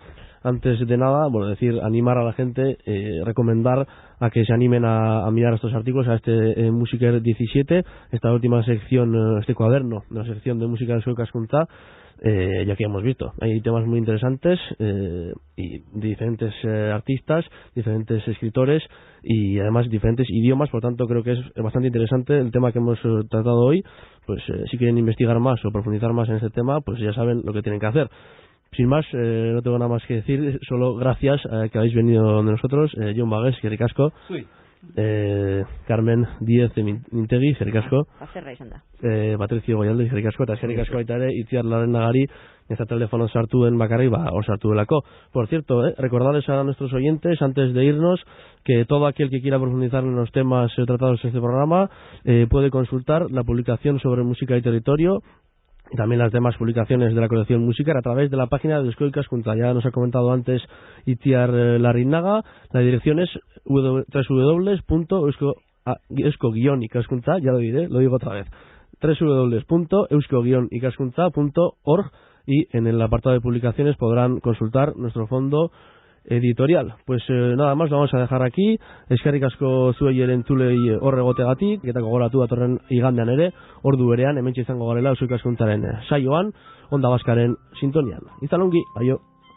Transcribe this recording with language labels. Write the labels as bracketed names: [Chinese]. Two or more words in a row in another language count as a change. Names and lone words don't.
[Spanish] Antes de nada, animar a la gente, recomendar a que se animen a mirar estos artículos, a este Musiker 17, esta última sección, este cuaderno de la sección de música de Eusko Ikaskuntza, ya que hemos visto, hay temas muy interesantes y diferentes artistas, diferentes escritores y además diferentes idiomas, por lo tanto creo que es bastante interesante el tema que hemos tratado hoy. Pues si quieren investigar más o profundizar más en este tema, pues ya saben lo que tienen que hacer. Sin más, no tengo nada más que decir, solo gracias a que habéis venido donde nosotros. [Basque] Jon Bagués, eskerrik asko. Carmen Díez de Mintegi, eskerrik asko. Patricio Goyalde, eskerrik asko, eta eskerrik asko baita ere Itziar Larrenagari, ez da telefono sartu den bakarrik, hor sartu delako. [Spanish] Por cierto, recordarles a nuestros oyentes, antes de irnos, que todo aquel que quiera profundizar en los temas tratados en este programa puede consultar la publicación sobre música y territorio y también las demás publicaciones de la colección Musiker a través de la página de Eusko Ikaskuntza. Ya nos ha comentado antes Itziar Larrinaga, la dirección es www.eusko-ikaskuntza, ya lo diré, lo digo otra vez, www.eusko-ikaskuntza.org, y en el apartado de publicaciones podrán consultar nuestro fondo editorial. Pues nada más, lo vamos a dejar aquí. [Basque] Eskerrik asko zuei entzulei hor egoteagatik, eta gogoratu datorren igandean ere, ordu berean hementxe izango garela Eusko Ikaskuntzaren saioan, Onda Baskaren sintonian. Izan ongi, aio.